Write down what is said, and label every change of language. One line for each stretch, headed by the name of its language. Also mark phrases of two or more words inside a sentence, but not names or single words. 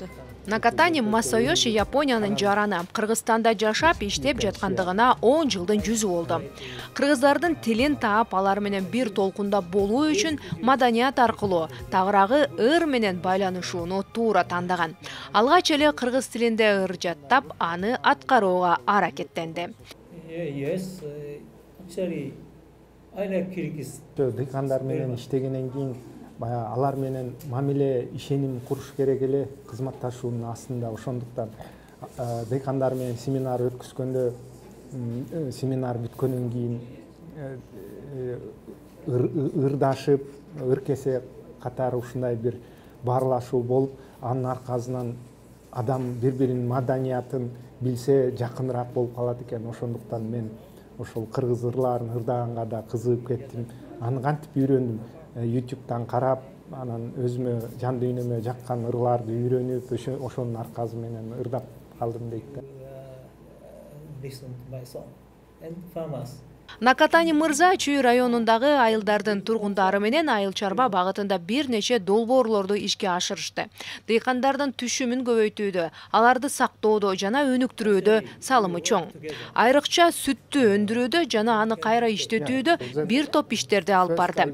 Kyrgyz: Накатани Масайоши Япониянын жараны. Кыргызстанда жашап, иштеп жаткандыгына 10 жылдын жүзү болду. Кыргыздардын тилин таап, алар менен бир толкунда болуу үчүн маданият аркылуу тагыраагы ыр менен байланышууну туура тандаган. Алгач эле кыргыз тилинде ыр жаттап, аны аткарууга аракеттенди.
English: Yes, actually, I like Kyrgyz.
Kyrgyz: Дыйкандар менен иштегенден кийин баягы алар менен мамиле ишеним куруш керек эле кызматташуунун астында. Ошондуктан дыйкандар менен семинар өткөзгөндө семинар бүткөндөн кийин ырдашып, ыркесе катары ушундай бир баарлашуу болуп, анын аркасынан адам бири-биринин маданиятын билсе жакыныраак болуп калат экен. Ошондуктан мен ошол кыргыз ырларын ырдаганга да кызыгып кеттим. Аны кантип үйрөндүм? YouTube'дан карап, анан өзүмө жан дүйнөмө жаккан ырларды үйрөнүп, ошонун аркасы менен ырдап калдым дейт.
English: Listen to my song and famous.
Kyrgyz: Накатани мырза Чүй районундагы айылдардын тургундары менен айыл чарба багытында бир нече долбоорлорду ишке ашырышты. Дыйкандардын түшүмүн көбөйтүүдө, аларды сактоодо жана өнүктүрүүдө салымы чоң. Айрыкча сүттү өндүрүүдө жана аны кайра иштетүүдө бир топ иштерди алып барды.